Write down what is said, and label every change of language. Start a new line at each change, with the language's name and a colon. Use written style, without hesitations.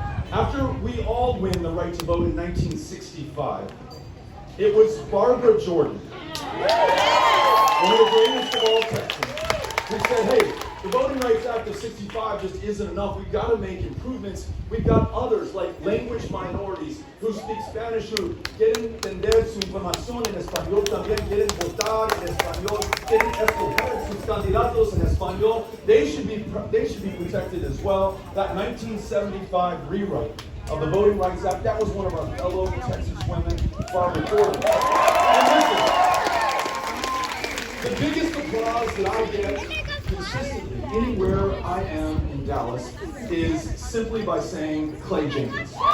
English: After we all win the right to vote in 1965, it was Barbara Jordan, one of the greatest of all Texans, who said, hey, the Voting Rights Act of 65 just isn't enough. We've got to make improvements. We've got others like language minorities who speak Spanish, who
Spanish: quieren entender su información en español, también quieren votar en español, quieren escoger sus candidatos en español.
English: They should be protected as well. That 1975 rewrite of the Voting Rights Act, that was one of our fellow Texas women, Barbara Jordan. And listen, the biggest applause that I get consistently anywhere I am in Dallas is simply by saying Clay Jenkins.